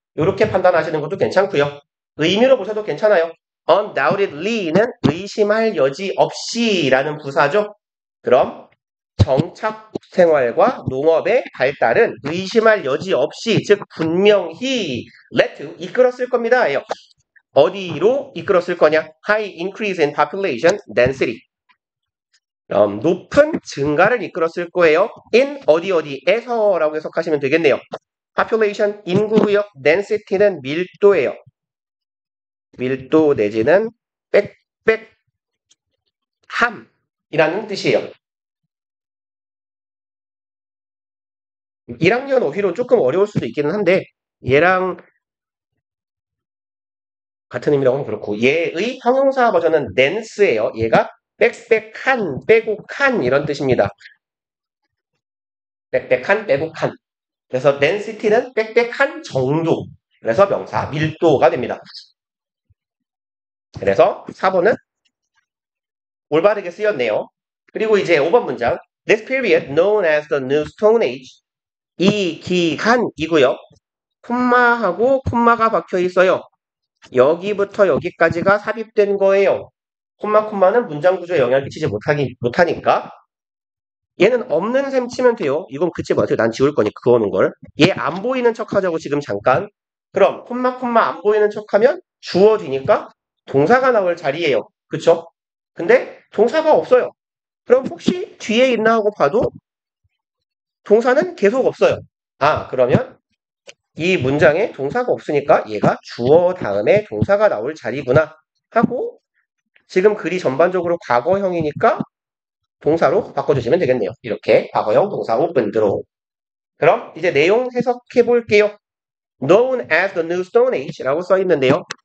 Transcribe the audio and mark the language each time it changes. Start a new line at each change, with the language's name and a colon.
Korean: 이렇게 판단하시는 것도 괜찮고요. 의미로 보셔도 괜찮아요. undoubtedly는 의심할 여지 없이라는 부사죠. 그럼 정착 생활과 농업의 발달은 의심할 여지 없이, 즉 분명히 led to, 이끌었을 겁니다. 어디로 이끌었을 거냐?
English: High increase in population density.
Korean: 높은 증가를 이끌었을 거예요. in 어디에서라고 해석하시면 되겠네요. population 인구고요. density는 밀도예요. 밀도 내지는 빽빽함이라는 뜻이에요. 1학년 어휘로 조금 어려울 수도 있기는 한데 얘랑 같은 의미라고 하면 그렇고 얘의 형용사 버전은 dense예요. 얘가 빽빽한, 빼곡한 이런 뜻입니다. 빽빽한, 빼곡한. 그래서 density는 빽빽한 정도. 그래서 명사 밀도가 됩니다. 그래서 4번은 올바르게 쓰였네요. 그리고 이제 5번 문장.
English: This period known as the New Stone Age.
Korean: 이 기간이고요. 콤마하고 콤마가 박혀 있어요. 여기부터 여기까지가 삽입된 거예요. 콤마는 문장 구조에 영향을 끼치지 못하니까. 얘는 없는 셈 치면 돼요. 이건 그치 마세요. 난 지울 거니까 그거는 걸. 얘 안 보이는 척 하자고 지금 잠깐. 그럼 콤마 안 보이는 척 하면 주어 뒤니까 동사가 나올 자리예요. 그쵸? 근데 동사가 없어요. 그럼 혹시 뒤에 있나 하고 봐도 동사는 계속 없어요. 그러면 이 문장에 동사가 없으니까 얘가 주어 다음에 동사가 나올 자리구나 하고 지금 글이 전반적으로 과거형이니까 동사로 바꿔주시면 되겠네요. 이렇게 과거형 동사 오픈드로. 그럼 이제 내용 해석해 볼게요.
English: known as the new stone age
Korean: 라고 써 있는데요.